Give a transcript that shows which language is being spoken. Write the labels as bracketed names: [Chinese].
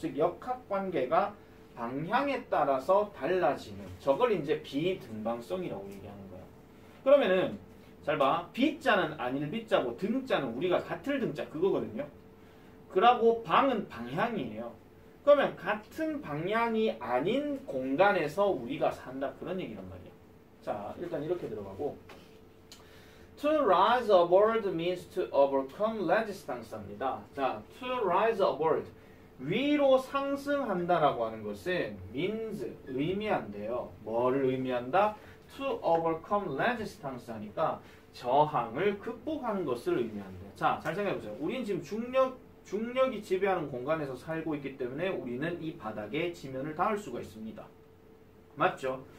[Korean] 즉 역학관계가 방향에 따라서 달라지는, 저걸 이제 비등방성이라고 얘기하는 거예요. 그러면은 잘 봐. B자는 아닐 B자고 등자는 우리가 같을 등자 그거거든요. 그러고 방은 방향이에요. 그러면 같은 방향이 아닌 공간에서 우리가 산다 그런 얘기란 말이야. 자, 일단 이렇게 들어가고, [English] To rise above means to overcome resistance [Korean] 입니다. 자, [English] to rise above, [Korean] 위로 상승한다라고 하는 것은 [English] means, [Korean] 의미한대요. 뭐를 의미한다? [English] To overcome resistance [Korean] 하니까 저항을 극복하는 것을 의미한대요. 자, 잘 생각해보세요. 우리는 지금 중력이 지배하는 공간에서 살고 있기 때문에 우리는 이 바닥에 지면을 닿을 수가 있습니다. 맞죠?